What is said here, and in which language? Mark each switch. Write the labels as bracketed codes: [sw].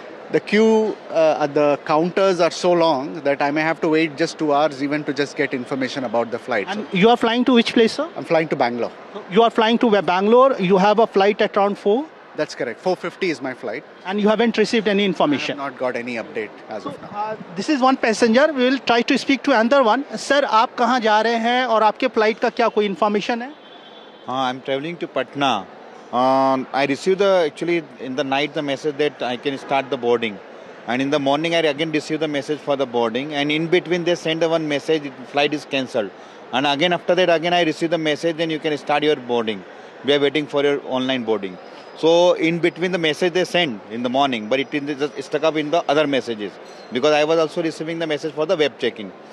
[en] The queue at the counters are so long that I may have to wait just 2 hours even to just get information about the flight. And you are flying to which place, sir? I'm flying to Bangalore. You are flying to Bangalore. You have a flight at around 4? That's correct. 4:50 is my flight. And you haven't received any information? I have not got any update as of now. This is one passenger. We will try to speak to another one. [hi] Sir, आप कहाँ जा रहे हैं और आपके flight का क्या कोई information है? [en] I'm traveling to Patna. I received actually in the night the message that I can start the boarding. And in the morning I again received the message for the boarding. And in between they send one message, flight is cancelled. And again after that, again I receive the message, then you can start your boarding. We are waiting for your online boarding. So in between the message they send in the morning, but it is just stuck up in the other messages, because I was also receiving the message for the web checking.